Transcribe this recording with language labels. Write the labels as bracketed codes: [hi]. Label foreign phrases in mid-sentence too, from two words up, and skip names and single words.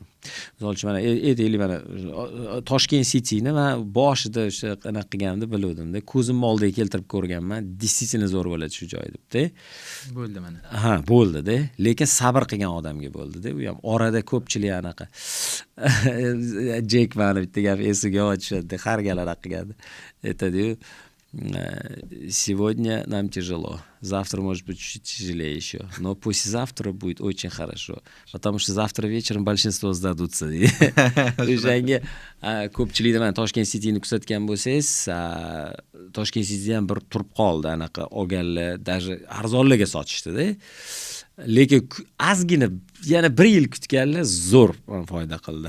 [uz] Misol uchun mana aytaylik, mana Toshkent City'ni men boshida o'sha qanaqa qilganimni biluvdim-da. Ko'zim oldiga keltirib ko'rganman. Действительно zo'r bo'ladi shu joy deb-da. Bo'ldi mana. Ha, bo'ldi-da. Lekin sabr qilgan odamga bo'ldi-da. U ham orada ko'pchilik anaqa Jek mani bitta gap esiga olishadi. Har galada qilgandi. Aytadi-yu, [ru] сегодня нам тяжело, завтра может быть чуть тяжелее еще, но послезавтра будет очень хорошо, потому что завтра вечером большинство сдадутся. [uz] O'shanga ko'pchilikda men Toshkent City'ni kuzatgan bo'lsangiz, Toshkent City ham bir turib qoldi, anaqa olganlar, даже arzonlarga sotishdi-da. Lekin ozgina yana 1 yil kutganlar zo'r foyda qildi.